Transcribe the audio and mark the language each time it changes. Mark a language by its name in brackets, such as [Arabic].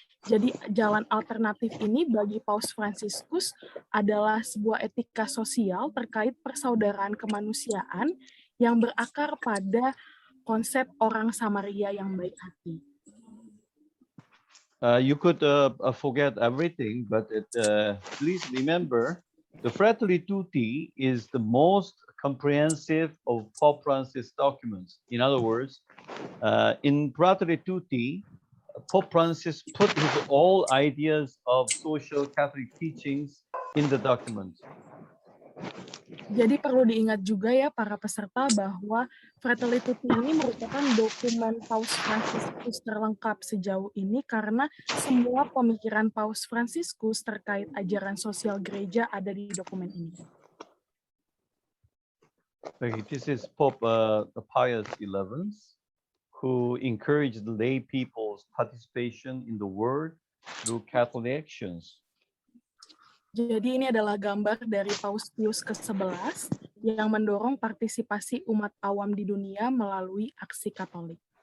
[Indonesian] Jadi jalan alternatif ini bagi Paus Fransiskus adalah sebuah etika sosial terkait persaudaraan kemanusiaan yang berakar pada konsep orang Samaria yang baik hati. [English] You could forget everything, but please remember, the Fratelli Tutti is the most comprehensive of Pope Francis documents. In other words, in Fratelli Tutti, Pope Francis put his all ideas of social Catholic teachings in the document. [Indonesian] Jadi perlu diingat juga ya para peserta bahwa Fratelli Tutti ini merupakan dokumen Paus Fransiskus terlengkap sejauh ini karena semua pemikiran Paus Fransiskus terkait ajaran sosial gereja ada di dokumen ini. [English] Okay, this is Pope Pius XI, who encouraged lay people's participation in the Word through Catholic actions. [Indonesian] Jadi ini adalah gambar dari Paus Pius ke-11 yang mendorong partisipasi umat awam di dunia melalui aksi Katolik.